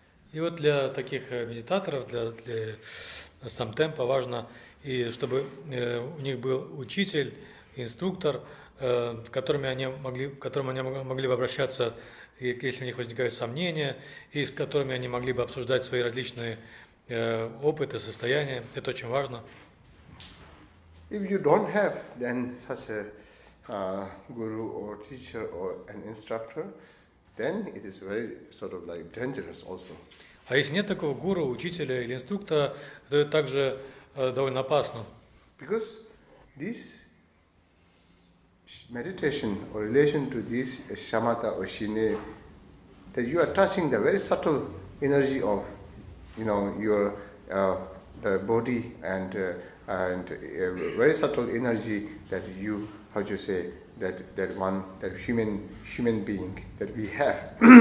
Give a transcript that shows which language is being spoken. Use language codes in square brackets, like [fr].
[ru] И вот для таких медитаторов, для самтемпа важно, и чтобы у них был учитель, инструктор, к которому они могли бы обращаться, если у них возникают сомнения, и с которыми они могли бы обсуждать свои различные опыты, состояния. Это очень важно. [en] If you don't have then such a guru or teacher or an instructor, then it is very sort of like dangerous also. [ru] А если нет такого гуру, учителя или инструктора, то это также довольно опасно. [en] Because this meditation or relation to this shamatha or shine, that you are touching the very subtle energy of, your the body and very subtle energy that you, that human being that we have.